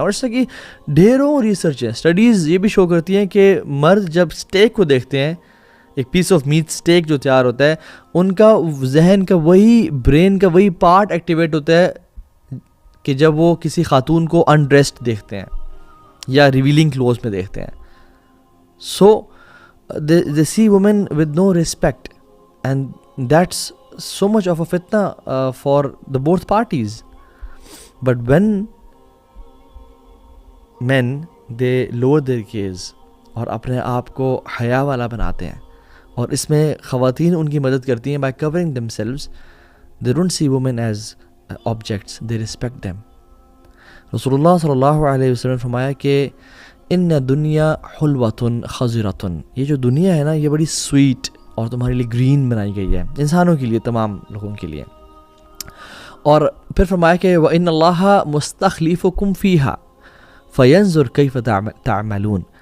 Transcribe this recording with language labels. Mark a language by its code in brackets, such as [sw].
[ur] اور اس سے کہ ڈھیروں ریسرچ ہیں, اسٹڈیز یہ بھی شو کرتی ہیں کہ مرد جب اسٹیک کو دیکھتے ہیں, ایک پیس آف میٹ اسٹیک جو تیار ہوتا ہے, ان کا ذہن کا وہی برین کا وہی پارٹ ایکٹیویٹ ہوتا ہے کہ جب وہ کسی خاتون کو انڈریسڈ دیکھتے ہیں یا ریویلنگ کلوز میں دیکھتے ہیں. [en] So they see women with no respect, and that's so much of a fitna for the both parties. But when men they lower their gaze [ur] اور اپنے آپ کو حیا والا بناتے ہیں, اور اس میں خواتین ان کی مدد کرتی ہیں [en] by covering themselves, they don't see women as objects, they respect them. [ur] رسول اللہ صلی اللہ علیہ وسلم نے فرمایا کہ [ar] ان دنیا حلوۃ خضرۃ, [ur] یہ جو دنیا ہے نا یہ بڑی سویٹ اور تمہارے لیے گرین بنائی گئی ہے, انسانوں کے لیے, تمام لوگوں کے لیے. اور پھر فرمایا کہ [ar] وَإِنَّ اللَّهَ مُسْتَخْلِفُكُمْ فِيهَا فَيَنْظُرْ كَيْفَ تَعْمَلُونَ.